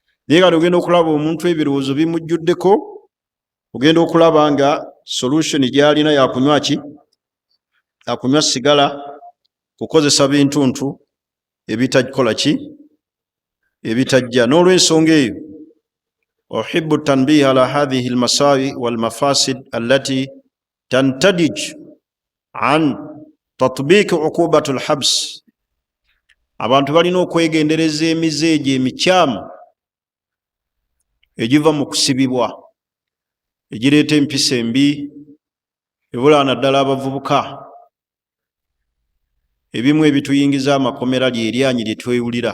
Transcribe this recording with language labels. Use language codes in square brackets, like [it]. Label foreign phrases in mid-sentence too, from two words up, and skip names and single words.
[lg] naye kati ogenda okulaba omuntu ebirowoozo bimujjuddeko, ogenda okulaba nga solution gyalina yakunywa ki? Yakunywa sigala, kukozesa bintuntu ebitakola ki? [ar] Ebitajja. N'olwensonga eyo أحب التنبيه على هذه المساوئ والمفاسد التي تنتج عن تطبيق عقوبة الحبس. [lg] Abantu balina okwegendereza emize egyo emikyamu egiva mu kusibibwa, egireeta empisa embi, ebula naddala abavubuka. Ebimu ebituyingiza amakomera ly'eryanyi lye twewulira.